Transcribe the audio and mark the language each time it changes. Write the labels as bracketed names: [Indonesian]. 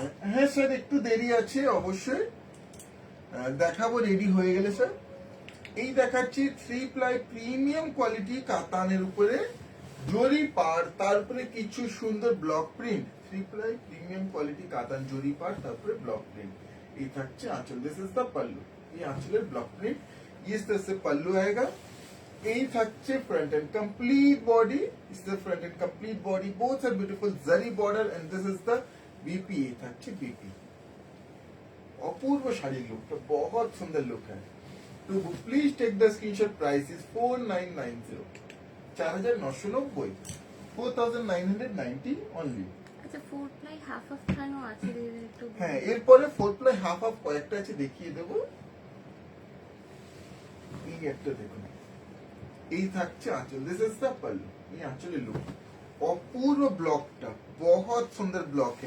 [Bangla] হ্যাঁ স্যার, একটু দেরি আছে অবশ্যই, দেখাবো রেডি হয়ে গেলে স্যার। এই দেখাচ্ছি 3 প্লাই প্রিমিয়াম কোয়ালিটি কাতানের উপরে জরি পার, তারপরে কিছু সুন্দর block print. 3 ply premium quality কাতান জরি পার, তারপরে ব্লক প্রিন্ট। এই থাকছে আঁচল, [English] This is the pallu. [Bangla] এই আঁচলের ব্লক প্রিন্ট, [Hindi] इस तरह से पल्लू आएगा। [Bangla] এই থাকছে front end complete body, [English] Is the front and complete body, both are beautiful zari border and this is the BP. [Bangla] এই থাকছে [English] BP. [Bangla] অপূর্ব শাড়ির লুকটা, बहुत সুন্দর লুক है। [English] To book please take the screenshot, price is 4990 4990 4990 only. [Bangla] আচ্ছা 4 প্লাই হাফ অফ থানও আছে দিদি একটু। হ্যাঁ, এরপরে ফোর প্লাই হাফ হাফ কয়েকটা আছে, দেখিয়ে দেবো। এই একটা দেখুন, এই থাকছে আঁচল, [English] This is the pallu. [Bangla] এই আঁচলের লুক, অপূর্ব ব্লকটা, বহুত সুন্দর ব্লক।